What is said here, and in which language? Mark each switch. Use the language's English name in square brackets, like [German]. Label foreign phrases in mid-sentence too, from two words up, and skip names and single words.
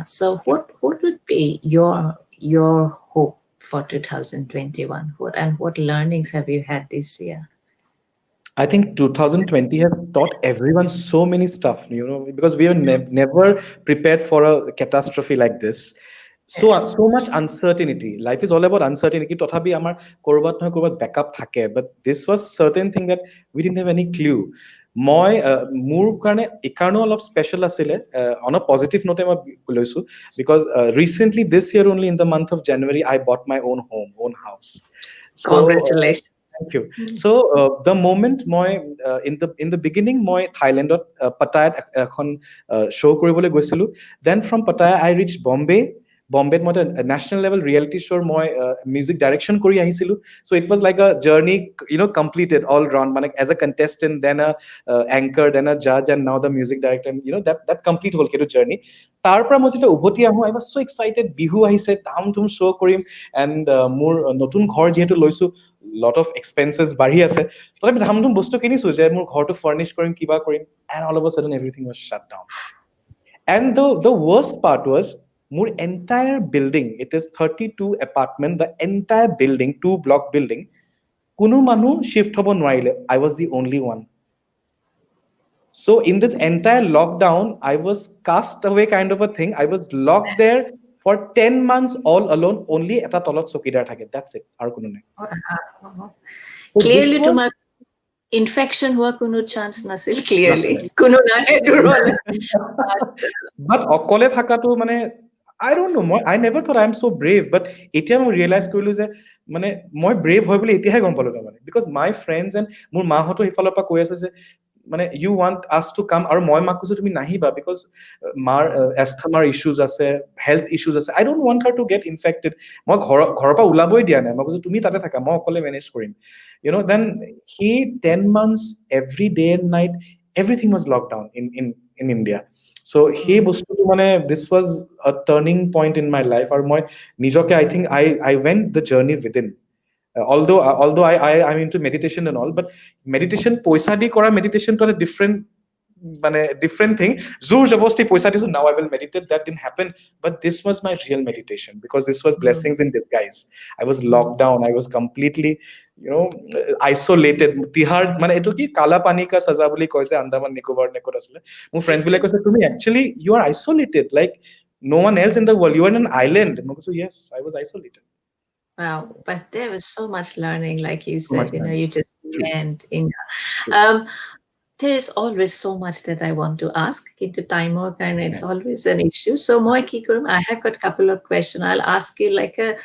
[English] So what would be your hope for 2021? What learnings have you had this year? I think 2020 has taught everyone so many stuff, because we were never prepared for a catastrophe like this. So much uncertainty. Life is all about uncertainty. [Assamese] তথাপি আমাৰ কৰবাত নহয় কৰবাত backup থাকে, [English] but this was certain thing that we didn't have any clue. [Assamese] মই মোৰ কাৰণে এইকাৰণেও অলপ স্পেচিয়েল আছিলে, [English] on a positive note [Assamese] মই লৈছো, [English] because recently this year only in the month of January I bought my own home, own house. So Congratulations. thank you. So the moment মই in the beginning [Assamese] মই থাইলেণ্ডত পাটায়াত এখন show কৰিবলৈ গৈছিলো, [English] then from Pattaya I reached Bombay. [Assamese] বম্বেত মই নেশ্যনেল লেভেল ৰিয়েলিটি শ্ব'ৰ মই মিউজিক ডাইৰেকশ্যন কৰি আহিছিলোঁ। [English] So it was like a journey completed all round, মানে as a contestant, then a anchor, then a judge, and now the music director, that complete [Assamese] হ'ল সেইটো জাৰ্নি। তাৰ পৰা মই যেতিয়া উভতি আহোঁ, [English] I was so excited, [Assamese] বিহু আহিছে, ধাম ধুম শ্ব' কৰিম, এণ্ড মোৰ নতুন ঘৰ যিহেতু লৈছোঁ, [English] lot of expenses [Assamese] বাঢ়ি আছে, তথাপি ধাম ধুম বস্তু কিনিছোঁ যে মোৰ ঘৰটো ফাৰ্নিছ কৰিম, কিবা কৰিম, [English] and all of a sudden everything was shut down. And the worst part was, মোৰ entire building, it is 32 apartment, the entire building, 2 block building, [Assamese] কোনো মানুহ shift হ'ব নোৱাৰিলে. [English] I was the only one. So in this entire lockdown, I was cast away kind of a thing. I was locked there for 10 months all alone. [Assamese] Only এটা তলত চকীদাৰ থাকে. [English] That's it. [Assamese] আৰু কোনো নাই. [English] So this Clearly, was [Assamese] তোমাৰ infection হোৱা কোনো চান্স নাছিল, ক্লিয়াৰলি কোনো নাহে দূৰলৈ। But অকলে থাকাটো মানে [English] I don't know, I never thought I'm so brave, [Assamese] but এতিয়া মই ৰিয়েলাইজ কৰিলো যে মানে মই ব্ৰেভ হয় বুলি এতিয়াহে গম পালো তাৰমানে, [English] because my friends and [Assamese] মোৰ মাহঁতো সেইফালৰ পৰা কৈ আছে যে মানে [English] you want us to come, [Assamese] আৰু মই মাক কৈছো তুমি নাহিবা, বিকজ মাৰ এस्थমাৰ ইছ্যুজ আছে, [English] health issues [Assamese] আছে, [English] I don't want her to get infected. [Assamese] মই ঘৰৰ পৰা ওলাবই দিয়া নাই, মই কৈছো তুমি তাতে থাকা, মই অকলে মেনেজ কৰিম, দেন সেই [English] 10 months every day and night everything was locked down in India. So [Assamese] সেই বস্তুটো মানে [English] this was a turning point in my life, [Assamese] আৰু মই নিজকে [English] I went the journey within. Although I'm into meditation and all, but meditation [Assamese] পইচা দি কৰা [English] meditation to a different thing. [Assamese] জোৰ জবৰদস্তি পইচা দিছো, [English] now I will meditate, that didn't happen, but this was my real meditation, because this was blessings in disguise. I was locked down, I was completely isolated. [Assamese] তিহাৰ মানে এইটো কি [Hindi] काला पानी का सज़ा [Assamese] বুলি কৈছে, আন্দামান নিকোবৰ নেকত আছিলে, মোৰ ফ্ৰেণ্ডছ বিলাকে কৈছে তুমি [English] actually you are isolated like no one else in the world, you are in an island. [Assamese] মই কৈছো [English] yes, I was isolated. Wow, but there was so much learning, like you So said, much time. you just True. went in. True. Um, There is always so much that I want to ask. Into time or kind, it's always an issue. So, [Assamese] মই কি কৰিম, [English] I have got a couple of questions. I'll ask you like a